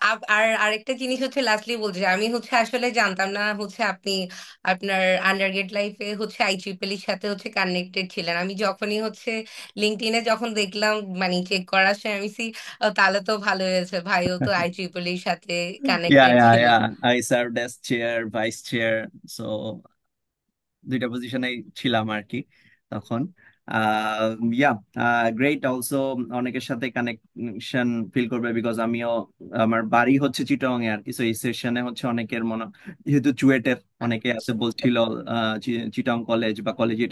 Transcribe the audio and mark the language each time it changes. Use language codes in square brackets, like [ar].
[bn] আর আরেকটা জিনিস হচ্ছে লাস্টলি বলছি আমি হচ্ছে আসলে জানতাম না হচ্ছে আপনি আপনার আন্ডারগ্রেড লাইফে হচ্ছে আইট্রিপল এর সাথে হচ্ছে কানেক্টেড ছিলেন। আমি যখনই হচ্ছে লিঙ্কডইনে যখন দেখলাম মানে চেক করার সময় আমি তাহলে তো ভালো হয়েছে, ভাইও তো আইট্রিপল এর সাথে [en] Yeah, [bn] কানেক্টেড [en] yeah, [bn] ছিল। [en] yeah. I served as chair, vice chair. [bn] So দুইটা পজিশনে ছিলাম আর কি তখন ইয়া গ্রেট অলসো অনেকের সাথে কানেকশন ফিল করবে বিকজ আমিও আমার বাড়ি হচ্ছে চিটং এ আর কি সো এই সেশনে হচ্ছে অনেকের মনে যেহেতু চুয়েটের অনেকে আছে বলছিল চিটং কলেজ বা কলেজিয়েট